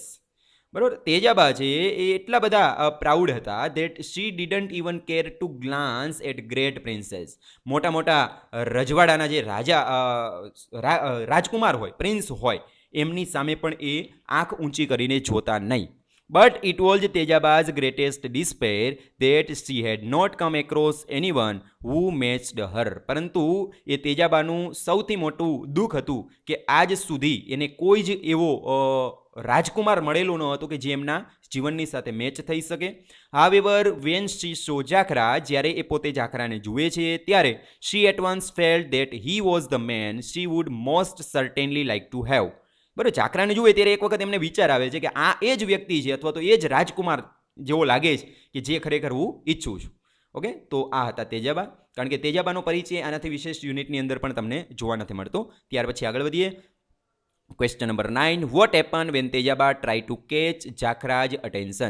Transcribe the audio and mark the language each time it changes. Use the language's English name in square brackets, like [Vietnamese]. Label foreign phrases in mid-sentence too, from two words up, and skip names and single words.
[Gujarati] બરાબર, તેજાબા છે એ એટલા બધા પ્રાઉડ હતા [English] that she didn't even care to glance at great princess. [Gujarati] મોટા મોટા રજવાડાના જે રાજકુમાર હોય, પ્રિન્સ હોય, એમની સામે પણ એ આંખ ઊંચી કરીને જોતા નહીં. [English] But it was Tejaba's greatest despair that she had not come across anyone who matched her. [Gujarati] પરંતુ એ તેજાબાનું સૌથી મોટું દુઃખ હતું કે આજ સુધી એને કોઈ જ એવો રાજકુમાર મળેલો ન હતો કે જે એમના જીવનની સાથે મેચ થઈ શકે. [English] However, when she saw જાખરા, [Gujarati] જ્યારે એ પોતે જાખરાને જુએ છે ત્યારે [English] she at once felt that he was the man she would most certainly like to have. [Gujarati] બરાબર, જાખરાને જુએ ત્યારે એક વખત એમને વિચાર આવે છે કે આ એ જ વ્યક્તિ છે અથવા તો એ જ રાજકુમાર જેવો લાગે છે કે જે ખરેખર હું ઈચ્છું છું. ઓકે, તો આ હતા તેજાબા. કારણ કે તેજાબાનો પરિચય આનાથી વિશેષ યુનિટની અંદર પણ તમને જોવા નથી મળતો. ત્યાર પછી આગળ વધીએ. [English] question number 9, what happen when Tejaba try to catch Jakhra's attention.